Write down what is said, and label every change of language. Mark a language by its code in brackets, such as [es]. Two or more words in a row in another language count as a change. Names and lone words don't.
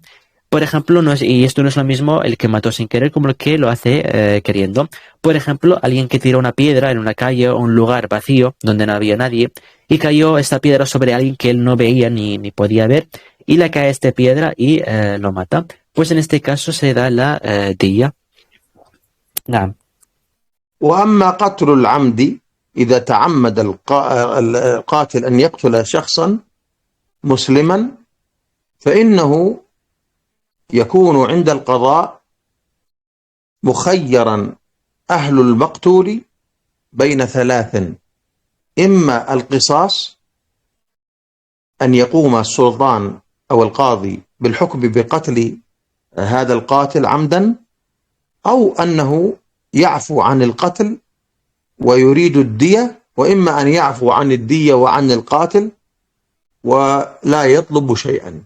[es] Por ejemplo, y esto no es lo mismo el que mató sin querer como el que lo hace queriendo. Por ejemplo, alguien que tiró una piedra en una calle o un lugar vacío donde no había nadie, y cayó esta piedra sobre alguien que él no veía ni podía ver, y le cae esta piedra y lo mata. pues en este caso se da la día. [ar] نعم. وأما قتل العمد إذا تعمد القاتل أن يقتل شخصا مسلما فإنه يكون عند القضاء مخيرا أهل المقتول بين ثلاث: إما القصاص، أن يقوم السلطان أو القاضي بالحكم بقتل هذا القاتل عمدا، أو أنه يعفو عن القتل ويريد الدية، وإما أن يعفو عن الدية وعن القاتل ولا يطلب شيئا.